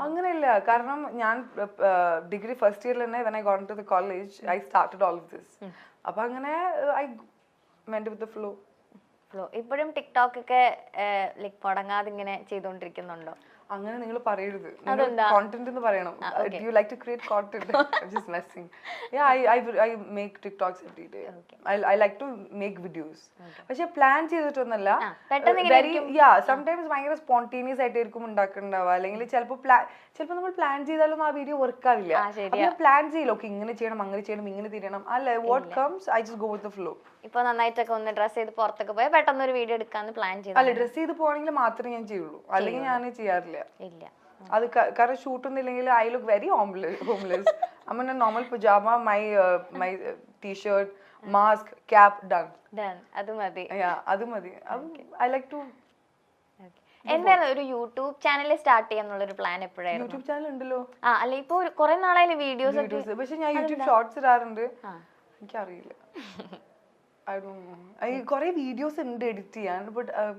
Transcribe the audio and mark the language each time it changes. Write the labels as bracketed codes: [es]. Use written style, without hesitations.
[ml] അങ്ങനെയല്ല, കാരണം ഞാൻ ഡിഗ്രി ഫസ്റ്റ് ഇയറിൽ തന്നെ [en] when I got into the college I started all of this. [ml] അപ്പൊ അങ്ങനെ [en] I went with the flow. [ml] ഇപ്പോഴും ടിക്ടോക്ക് ഒക്കെ ലൈക് മുടങ്ങാതെ ഇങ്ങനെ ചെയ്തുകൊണ്ടിരിക്കുന്നുണ്ടോ? അങ്ങനെ നിങ്ങൾ പറയരുത്, കോണ്ടന്റ് എന്ന് പറയണം. [en] Do you like to create content? I'm just messing. Yeah, I make TikToks every day. I like to make videos. [ml] പക്ഷെ പ്ലാൻ ചെയ്തിട്ടൊന്നല്ല. വെരി സംടൈംസ് ഭയങ്കര സ്പോണ്ടേനിയസ് ആയിട്ടായിരിക്കും ഉണ്ടാക്കുന്നുണ്ടാവുക. അല്ലെങ്കിൽ ചിലപ്പോൾ നമ്മൾ പ്ലാൻ ചെയ്താലൊന്നും ആ വീഡിയോ വർക്ക് ആവില്ല. അപ്പൊ പ്ലാൻ ചെയ്യില്ല, ഓക്കെ ഇങ്ങനെ ചെയ്യണം അങ്ങനെ ചെയ്യണം ഇങ്ങനെ തിരിയണം. അല്ലെ, [en] What comes I just go with the flow. [ml] ഇപ്പൊ നന്നായിട്ടൊക്കെ ഒന്ന് ഡ്രസ് ചെയ്ത് പുറത്തൊക്കെ പോയാൽ പെട്ടെന്ന് ഒരു വീഡിയോ എടുക്കാന്ന് പ്ലാൻ ചെയ്തു. അല്ല, ഡ്രസ് ചെയ്ത് പോകണമെങ്കിൽ മാത്രമേ ഞാൻ ചെയ്യുള്ളൂ, അല്ലെങ്കിൽ ഞാൻ ചെയ്യാറില്ല. അത് കാരണം ഷൂട്ടൊന്നും ഇല്ലെങ്കിൽ [en] I look very homeless. I'm in a normal pajama, my t-shirt, mask, cap, done. [ml] അത് മതി. അത് മതി. [en] I like to. [ml] എന്താണ് ഒരു യൂട്യൂബ് ചാനൽ സ്റ്റാർട്ട് ചെയ്യാന്നുള്ള ഒരു പ്ലാൻ എപ്പോഴായിരുന്നു? യൂട്യൂബ് ചാനൽ ഉണ്ടല്ലോ. അല്ല ഇപ്പൊ കുറെ നാളായാലും വീഡിയോസ്. പക്ഷെ ഞാൻ യൂട്യൂബ് ഷോർട്സ് ഇടാറുണ്ട്. എനിക്കറിയില്ല, [en] I don't know. [ml] കുറെ വീഡിയോസ് ഉണ്ട് എഡിറ്റ് ചെയ്യാൻ, ബട്ട്